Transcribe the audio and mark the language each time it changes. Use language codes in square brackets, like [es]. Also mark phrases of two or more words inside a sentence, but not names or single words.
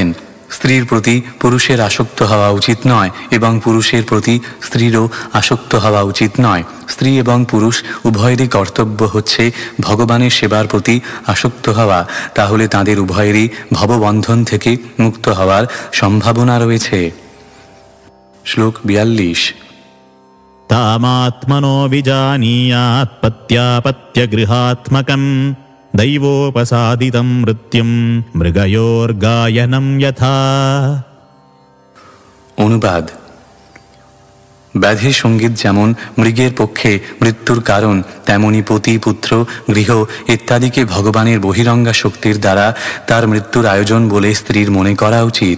[bn] স্ত্রীর প্রতি পুরুষের আসক্ত হওয়া উচিত নয় এবং পুরুষের প্রতি স্ত্রীরও আসক্ত হওয়া উচিত নয়। স্ত্রী এবং পুরুষ উভয়েরই কর্তব্য হচ্ছে ভগবানের সেবার প্রতি আসক্ত হওয়া। তাহলে তাঁদের উভয়েরই ভববন্ধন থেকে মুক্ত হওয়ার সম্ভাবনা রয়েছে। শ্লোক 42। [sa] तामात्मनो विजानीयात् पत्यापत्यगृहात्मकम् दैवोपसादितं मृत्युं मृगयोर्गायनं यथा। [bn] অনুবাদ। ব্যাধির সঙ্গীত যেমন মৃগের পক্ষে মৃত্যুর কারণ, তেমনি পতি, পুত্র, গৃহ ইত্যাদিকে ভগবানের বহিরঙ্গা শক্তির দ্বারা তার মৃত্যুর আয়োজন বলে স্ত্রীর মনে করা উচিত।